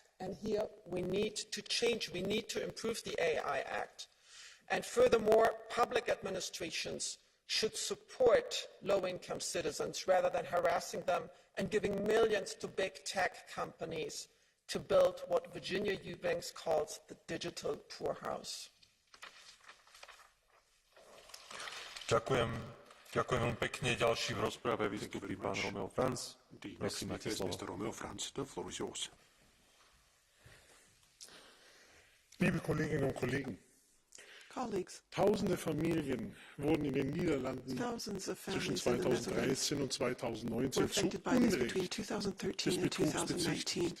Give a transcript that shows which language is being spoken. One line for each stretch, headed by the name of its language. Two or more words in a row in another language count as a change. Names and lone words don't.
English: And here we need to change. We need to improve the AI Act. And furthermore, public administrations should support low-income citizens rather than harassing them and giving millions to big tech companies to build what Virginia Eubanks calls the digital poorhouse.
Slovak: Ďakujem veľmi pekne. Ďalší v rozprave vystúpi pán Romeo Franz. Prosím, máte slovo.
German: Liebe Kolleginnen und Kollegen, Tausende Familien wurden in den Niederlanden zwischen 2013 und 2019 zu Unrecht des Betrugs bezichtigt.